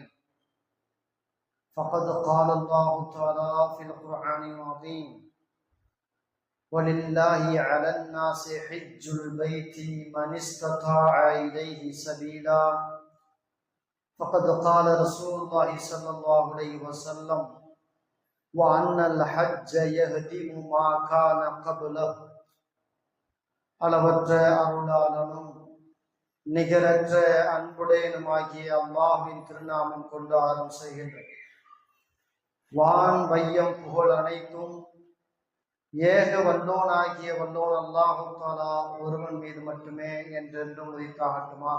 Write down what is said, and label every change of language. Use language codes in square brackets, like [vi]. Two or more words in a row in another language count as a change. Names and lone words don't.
[ar] فقد قال الله تعالى في القرآن العظيم: ولله على الناس حج البيت من استطاع إليه سبيلا. فقد قال رسول الله صلى الله عليه وسلم: وأن الحج يهدم ما كان قبله. [ta] அளவற்ற அருளாளனும் நிகரற்ற அன்புடையனுமாகிய அல்லாஹ்வின் திருநாமம் கொண்டு ஆரம்பம் செய்கின்றது. வான் வையம் புகழ் அனைத்தும் ஏக வல்லோனாகிய வல்லோன் [ar] الله تعالى [ta] ஒருவன் மீது மட்டுமே என்றென்றும் உரித்தாகட்டுமாக.